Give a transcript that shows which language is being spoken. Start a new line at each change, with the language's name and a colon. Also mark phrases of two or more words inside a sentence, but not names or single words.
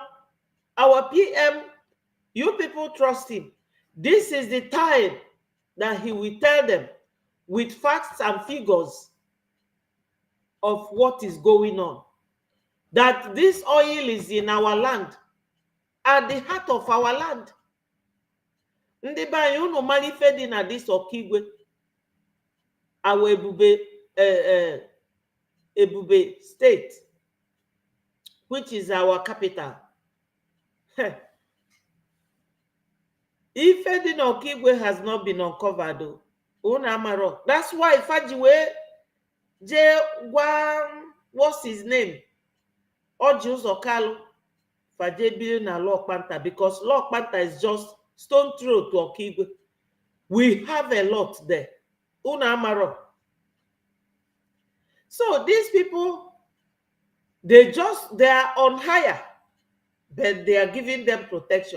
English: Our PM, you people trust him. This is the time that he will tell them with facts and figures of what is going on. That this oil is in our land, at the heart of our land.
Igbo: Ndị be anyị unu mara ife dị na
English: this Okigwe, our EBUBE state, which is our capital.
Igbo: Ife dị na
English: Okigwe has not been uncovered though.
Igbo: Unu amaro.
English: That's why
Igbo: Fajiwe je gwa,
English: what's his name? Oji Ụzọ Kalụ Faje
Igbo: biri na
English: Lok Panta, because Lok Panta is just stone throw to Okigwe. We have a lot there.
Igbo: Unu amaro.
English: So these people, they are on hire, but they are giving them protection.